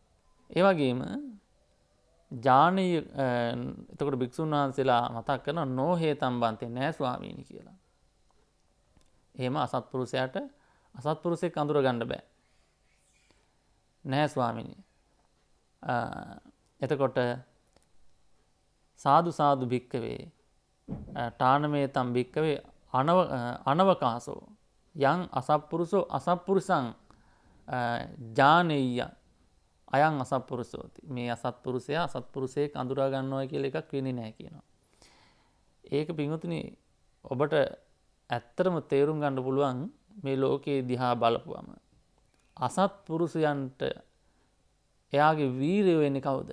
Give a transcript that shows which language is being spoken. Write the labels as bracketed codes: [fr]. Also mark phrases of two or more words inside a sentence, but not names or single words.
[si] ඒ වගේම ජානීය එතකොට භික්ෂුන් වහන්සේලා මතක් කරනවා [pi] නොහේතම් බන්තේ [si] නෑ ස්වාමීනි කියලා. එහෙම අසත්පුරුෂයාට අසත්පුරුෂයෙක් අඳුර ගන්න බෑ. නෑ ස්වාමීනි. [pi] එතකොට සාදු සාදු භික්කවේ ඨානමේතම් භික්කවේ අනවකාසෝ යං අසත්පුරුෂෝ අසත්පුරුෂං ජානෙය්‍ය අයං අසත්පුරුෂෝති. [si] මේ අසත්පුරුෂයා අසත්පුරුෂයෙක් අඳුරා ගන්නවා කියලා එකක් වෙන්නේ නැහැ කියනවා. ඒක පින්වතුනි ඔබට ඇත්තටම තේරුම් ගන්න පුළුවන් මේ ලෝකයේ දිහා බලපුවම. අසත්පුරුෂයන්ට එයාගේ වීරය වෙන්නේ කවුද?